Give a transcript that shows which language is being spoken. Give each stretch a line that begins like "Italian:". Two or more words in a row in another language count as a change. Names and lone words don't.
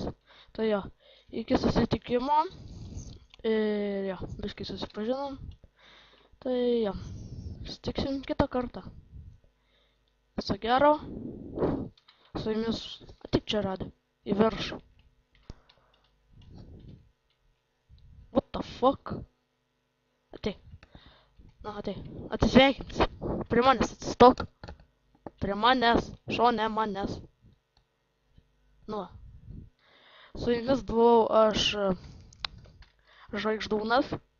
Lithuanian: Tai jo, iki susitikimo. Ir jo, biškai susipažinom. Tai jo, susitiksim kitą kartą. Viso gero. Su jumis atik čia radė. Į viršų.
English: What the fuck?
Lithuanian: Ateik. Na, ateik. Atsisveikins. Prie manęs atsistok. Prie manęs. Šone manęs. Nu. Su jumis buvau aš Žvaigždūnas.